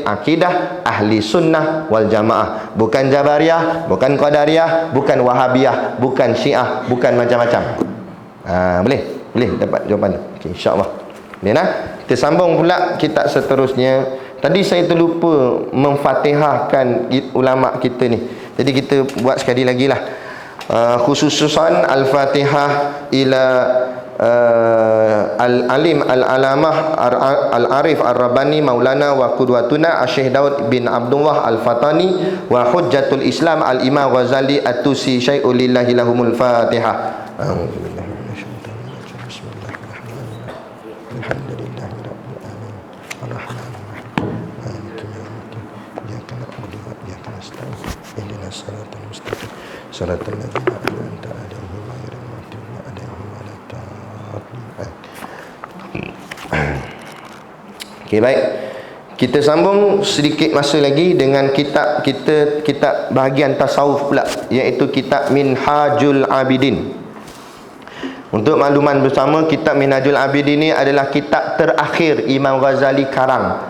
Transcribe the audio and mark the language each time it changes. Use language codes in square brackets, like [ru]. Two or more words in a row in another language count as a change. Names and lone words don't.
[ms] Akidah [ar] أهل السنة والجماعة. [ms] Bukan Jabariyah, bukan Qadariyah, bukan Wahabiyah, bukan Syiah, bukan macam-macam. Boleh dapat jawapan. Okey, insya-Allah. Boleh nah? Kita sambung pula kitab seterusnya. Tadi saya terlupa memfatihahkan ulama kita ni. Jadi kita buat sekali lagi lah. [ar] خصوصا الفاتحة إلى العالم العلامة العارف الرباني مولانا وقدوتنا الشيخ داود بن عبد الله الفطاني وحجة الإسلام الإمام الغزالي الطوسي شيء لله لهم الفاتحة. صراط الذين أنعمت عليهم غير المغضوب عليهم ولا الضالين. [ms] Okey, baik. Kita sambung sedikit masa lagi dengan kitab kita, kitab bahagian tasawuf pula, iaitu kitab Minhajul Abidin. Untuk makluman bersama, kitab Minhajul Abidin ini adalah kitab terakhir Imam Ghazali karang.